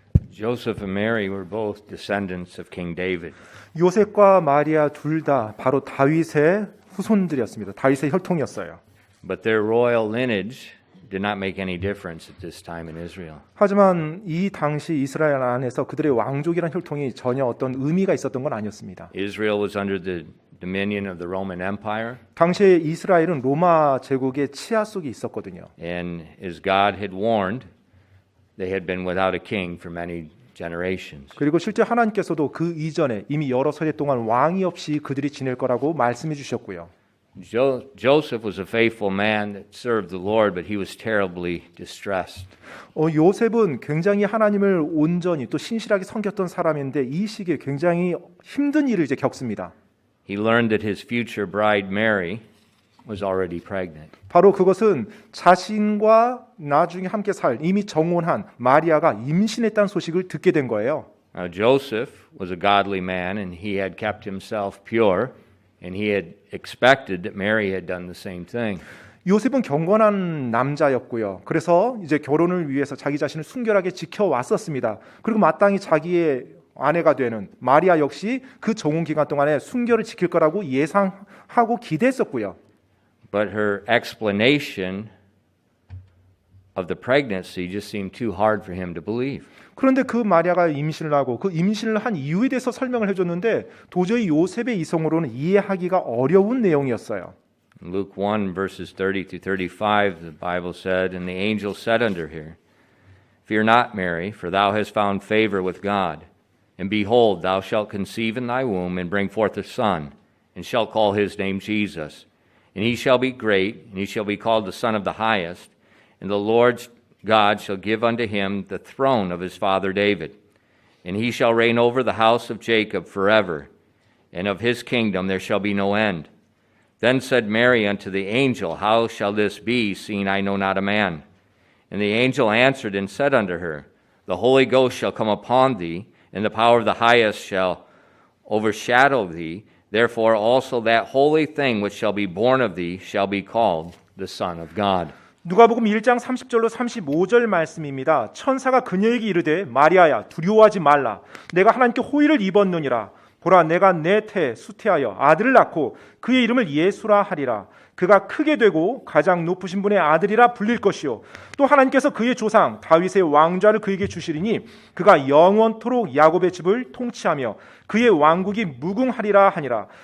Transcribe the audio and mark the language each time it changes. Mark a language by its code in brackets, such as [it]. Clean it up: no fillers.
[en] Joseph and Mary were both descendants of King David. [ko] 요셉과 마리아 둘 다 바로 다윗의 후손들이었습니다. 다윗의 혈통이었어요. [en] But their royal lineage did not make any difference at this time in Israel. [ko] 하지만 이 당시 이스라엘 안에서 그들의 왕족이란 혈통이 전혀 어떤 의미가 있었던 건 아니었습니다. [en] Israel was under the dominion of the Roman Empire, [ko] 당시에 이스라엘은 로마 제국의 치하 속에 있었거든요. [en] and as God had warned, they had been without a king for many generations. [ko] 그리고 실제 하나님께서도 그 이전에 이미 여러 세대 동안 왕이 없이 그들이 지낼 거라고 말씀해 주셨고요. [en] Joseph was a faithful man that served the Lord, but he was terribly distressed. [ko] 요셉은 굉장히 하나님을 온전히 또 신실하게 섬겼던 사람인데 이 시기에 굉장히 힘든 일을 이제 겪습니다. [en] He learned that his future bride Mary was already pregnant. [ko] 바로 그것은 자신과 나중에 함께 살 이미 정혼한 마리아가 임신했다는 소식을 듣게 된 거예요. [en] Now Joseph was a godly man, and he had kept himself pure, and he had expected that Mary had done the same thing. [ko] 요셉은 경건한 남자였고요. 그래서 이제 결혼을 위해서 자기 자신을 순결하게 지켜왔었습니다. 그리고 마땅히 자기의 아내가 되는 마리아 역시 그 정혼 기간 동안에 순결을 지킬 거라고 예상하고 기대했었고요. [en] But her explanation of the pregnancy just seemed too hard for him to believe. [ko] 그런데 그 마리아가 임신을 하고 그 임신을 한 이유에 대해서 설명을 해줬는데 도저히 요셉의 이성으로는 이해하기가 어려운 내용이었어요. [en] In Luke 1, verses 30 to 35, the Bible said, And the angel said unto her, Fear not, Mary, for thou hast found favor with God. And behold, thou shalt conceive in thy womb, and bring forth a son, and shalt call his name Jesus. And he shall be great, and he shall be called the Son of the Highest. And the Lord God shall give unto him the throne of his father David. And he shall reign over the house of Jacob forever, and of his kingdom there shall be no end. Then said Mary unto the angel, How shall this be, seeing I know not a man? And the angel answered and said unto her, The Holy Ghost shall come upon thee, and the power of the highest shall overshadow thee. Therefore also that holy thing which shall be born of thee shall be called the Son of God. [ko] 누가복음 1장 30절로 35절 말씀입니다. 천사가 그녀에게 이르되 마리아야 두려워하지 말라. 내가 하나님께 호의를 입었느니라. 보라 내가 내 태 수태하여 아들을 낳고 그의 이름을 예수라 하리라. 그가 크게 되고 가장 높으신 분의 아들이라 불릴 것이요 또 하나님께서 그의 조상 다윗의 왕좌를 그에게 주시리니 그가 영원토록 야곱의 집을 통치하며 그의 왕국이 무궁하리라 하니라.